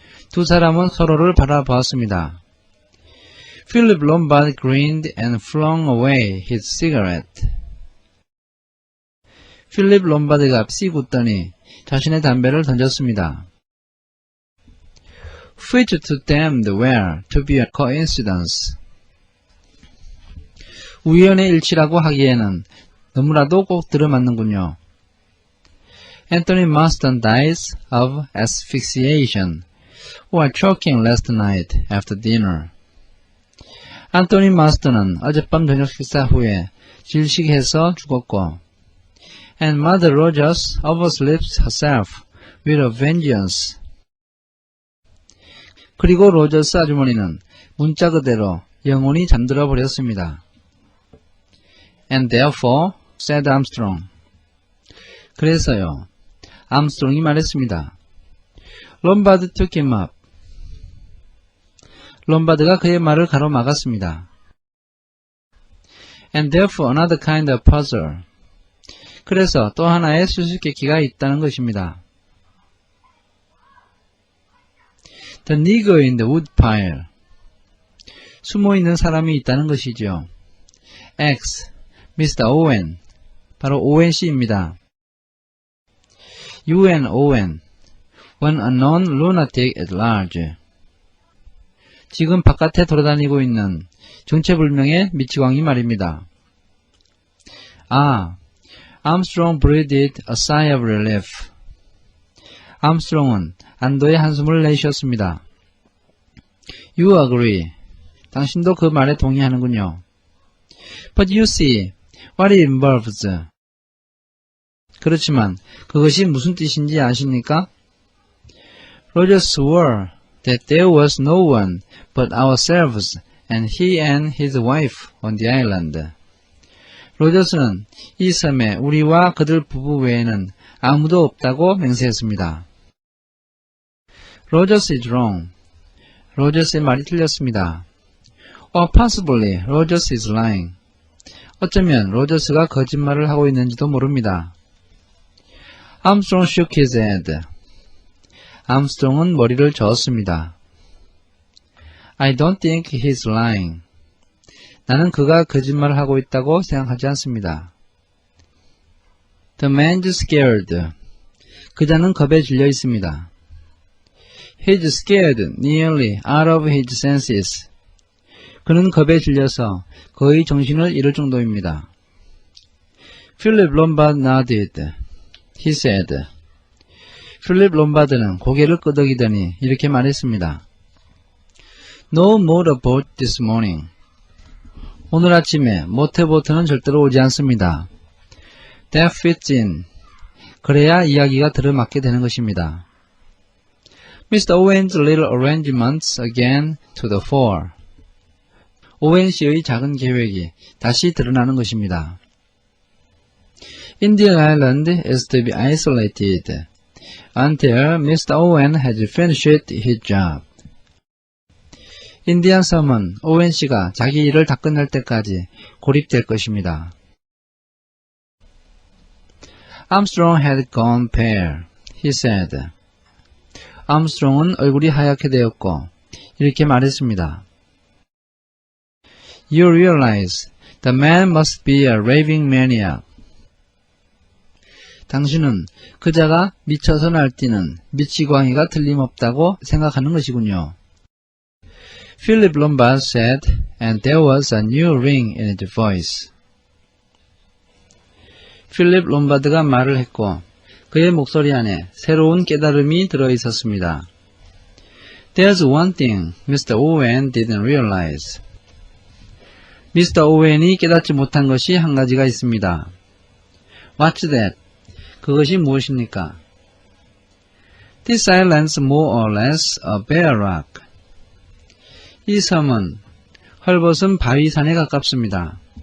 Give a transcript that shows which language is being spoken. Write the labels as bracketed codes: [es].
[ko] 두 사람은 서로를 바라보았습니다. [en] Philip Lombard grinned and flung away his cigarette. [ko] 필립 롬바드가 씩 웃더니 자신의 담배를 던졌습니다. [en] Which to them were to be a coincidence. [ko] 우연의 일치라고 하기에는 너무나도 꼭 들어맞는군요. [en] Anthony Marston dies of asphyxiation or choking last night after dinner. [ko] 안토니 마스턴은 어젯밤 저녁 식사 후에 질식해서 죽었고, [en] and Mother Rogers oversleeps herself with a vengeance. [ko] 그리고 로저스 아주머니는 문자 그대로 영원히 잠들어 버렸습니다. [en] And therefore, said Armstrong. [ko] 그래서요, 암스트롱이 말했습니다. [en] 롬바드 took him up. [ko] 롬바드가 그의 말을 가로막았습니다. [en] And therefore another kind of puzzle. [ko] 그래서 또 하나의 수수께끼가 있다는 것입니다. [en] The nigger in the woodpile. [ko] 숨어있는 사람이 있다는 것이죠. [en] X, Mr. Owen. [ko] 바로 오웬 씨입니다. [en] UN Owen. One unknown lunatic at large. [ko] 지금 바깥에 돌아다니고 있는 정체불명의 미치광이 말입니다. [en] 아, Armstrong breathed a sigh of relief. [ko] 암스트롱은 안도의 한숨을 내쉬었습니다. [en] You agree. [ko] 당신도 그 말에 동의하는군요. [en] But you see, what it involves. [ko] 그렇지만 그것이 무슨 뜻인지 아십니까? [en] Roger swore that there was no one but ourselves and he and his wife on the island. [ko] 로저스는 이 섬에 우리와 그들 부부 외에는 아무도 없다고 맹세했습니다. [en] Rogers is wrong. [ko] 로저스의 말이 틀렸습니다. [en] Or possibly Rogers is lying. [ko] 어쩌면 로저스가 거짓말을 하고 있는지도 모릅니다. [en] Armstrong shook his head. [ko] 암스트롱은 머리를 저었습니다. [en] I don't think he's lying. [ko] 나는 그가 거짓말을 하고 있다고 생각하지 않습니다. [en] The man's scared. [ko] 그자는 겁에 질려 있습니다. [en] He's scared nearly out of his senses. [ko] 그는 겁에 질려서 거의 정신을 잃을 정도입니다. [en] Philip Lombard nodded. He said. [ko] 필립 롬바드는 고개를 끄덕이더니 이렇게 말했습니다. [en] No motorboat this morning. [ko] 오늘 아침에 모터보트는 절대로 오지 않습니다. [en] That fits in. [ko] 그래야 이야기가 들어맞게 되는 것입니다. [en] Mr. Owen's little arrangements again to the fore. [ko] 오웬 씨의 작은 계획이 다시 드러나는 것입니다. [en] Indian Island is to be isolated until Mr. Owen has finished his job. [ko] 인디안 섬은 오웬 씨가 자기 일을 다 끝낼 때까지 고립될 것입니다. [en] Armstrong had gone pale. He said. [ko] 암스트롱은 얼굴이 하얗게 되었고 이렇게 말했습니다. [en] You realize the man must be a raving maniac. [ko] 당신은 그자가 미쳐서 날뛰는 미치광이가 틀림없다고 생각하는 것이군요. [en] Philip Lombard said, and there was a new ring in his voice. [ko] 필립 롬바드가 말을 했고 그의 목소리 안에 새로운 깨달음이 들어있었습니다. [en] There's one thing Mr. Owen didn't realize. [ko] 미스터 오웬이 깨닫지 못한 것이 한 가지가 있습니다. [en] What's that? [ko] 그것이 무엇입니까? [en] This island's more or less a bare rock. [ko] 이 섬은 헐벗은 바위산에 가깝습니다.